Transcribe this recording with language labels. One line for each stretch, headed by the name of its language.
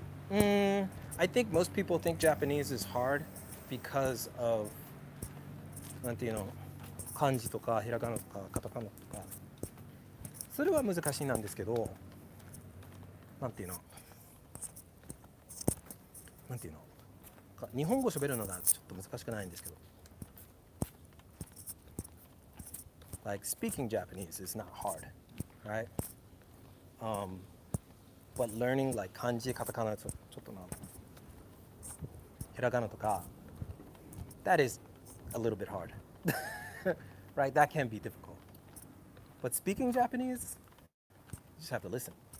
English: I think most people think Japanese is hard because of
Japanese: なんていうの、漢字とかひらがなとかカタカナとか、それは難しいなんですけど、なんていうの日本語喋るのがちょっと難しくないんですけど、
English: like speaking Japanese is not hard, right? But learning like
Japanese: 漢字カタカナちょっとひらがなとか,
English: that is a little bit hard. Right? That can be difficult. But speaking Japanese, you just have to listen.